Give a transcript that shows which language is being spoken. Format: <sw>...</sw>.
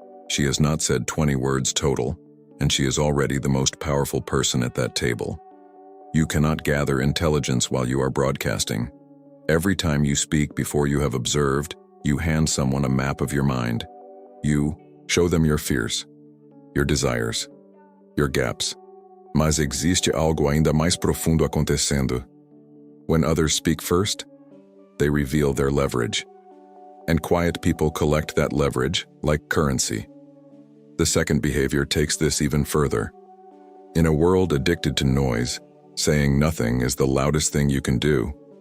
<en>She has not said 20 words total, and she is already the most powerful person at that table. You cannot gather intelligence while you are broadcasting. Every time you speak before you have observed, you hand someone a map of your mind. You show them your fears, your desires, your gaps.</en> <pt>Mas existe algo ainda mais profundo acontecendo.</pt> <en>When others speak first, they reveal their leverage. And quiet people collect that leverage like currency. The second behavior takes this even further. In a world addicted to noise, saying nothing is the loudest thing you can do.</en>